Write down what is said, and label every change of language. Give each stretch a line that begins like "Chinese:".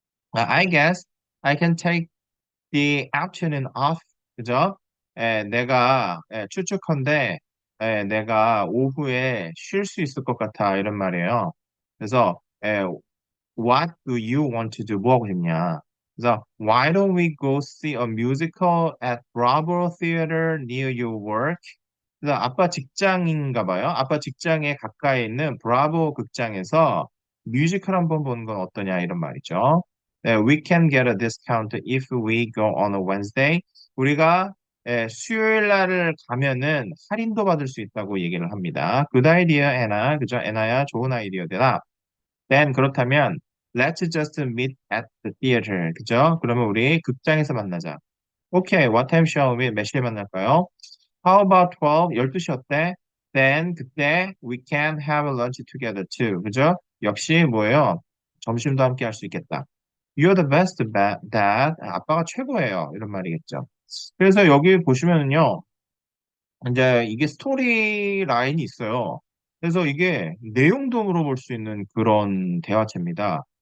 English: I guess I can take the afternoon off.
Korean: 그죠? 추측컨대 내가 오후에 쉴 수 있을 것 같아 이런 말이에요. 그래서
English: what do you want to do?
Korean: 뭐 하고 싶냐? 그래서
English: why don't we go see a musical at Bravo Theater near your work?
Korean: 그래서 아빠 직장인가 봐요. 아빠 직장에 가까이 있는 브라보 극장에서 뮤지컬 한번 보는 건 어떠냐 이런 말이죠. 네,
English: we can get a discount if we go on a Wednesday.
Korean: 우리가 수요일 날을 가면은 할인도 받을 수 있다고 얘기를 합니다.
English: Good idea, 애나.
Korean: 그죠? 애나야, 좋은 아이디어다.
English: Then
Korean: 그렇다면
English: let's just meet at the theater.
Korean: 그죠? 그러면 우리 극장에서 만나자.
English: Okay, what time shall we?
Korean: 몇 시에 만날까요?
English: How about 12?
Korean: 12시 어때?
English: Then
Korean: 그때
English: we can have a lunch together too.
Korean: 그죠? 역시 뭐예요? 점심도 함께 할 수 있겠다.
English: You're the best dad.
Korean: 아빠가 최고예요. 이런 말이겠죠. 그래서 여기 보시면은요. 이제 이게 스토리 라인이 있어요. 그래서 이게 내용도 물어볼 수 있는 그런 대화체입니다.